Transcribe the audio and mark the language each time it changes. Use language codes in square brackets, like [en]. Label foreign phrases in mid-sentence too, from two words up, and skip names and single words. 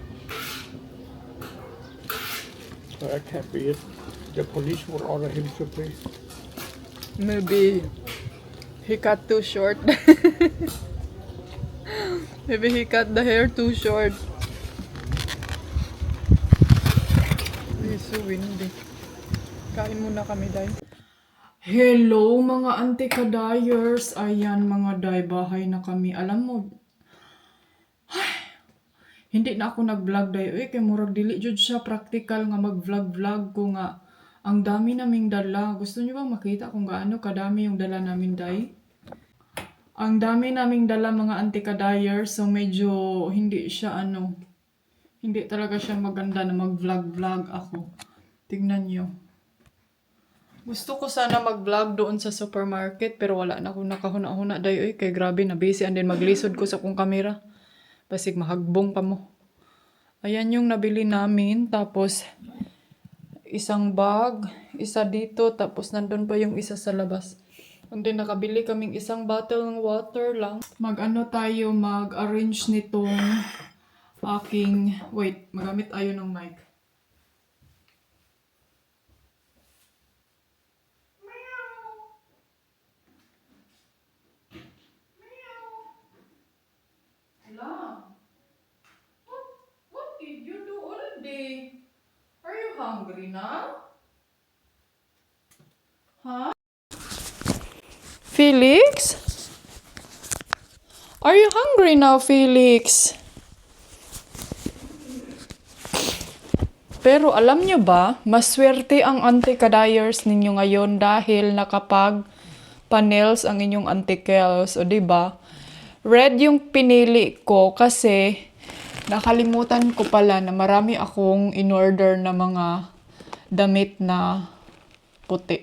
[en] So that can't be it. The police would order him to pay. Maybe he cut too short. Maybe he cut the hair too short. It's so windy. [tl] Kain muna kami, Day. Hello mga anti-kadayers. Ayan mga Day, bahay na kami. Alam mo, hindi na ako nag-vlog Day. [ceb] Uy, kay murag dili jud siya practical nga mag-vlog-vlog ko nga. [tl] Ang dami naming dala. Gusto niyo bang makita kung gaano kadami yung dala namin, Day? Ang dami naming dala mga anti-kadayers. So medyo hindi siya hindi talaga siya maganda na mag-vlog-vlog ako. Tingnan niyo. Gusto ko sana mag-vlog doon sa supermarket pero wala na akong nakahuna-huna Day. [ceb] Uy, kay grabe na busy [en] and then [ceb] maglisod ko sa kong kamera. Basig mahagbong pa mo. [tl] Ayan yung nabili namin. Tapos, isang bag, isa dito, tapos nandun pa yung isa sa labas. And then nakabili kaming isang bottle ng water lang. Mag-arrange nitong aking, wait, magamit ayo ng mic. [en] What did you do all day? Are you hungry now? Huh? Felix? Are you hungry now, Felix? [tl] Pero alam nyo ba, maswerte ang anti-kadayers ninyo ngayon dahil nakapag-panels ang inyong anti-kels. O diba? Red yung pinili ko kasi nakalimutan ko pala na marami akong in-order na mga damit na puti.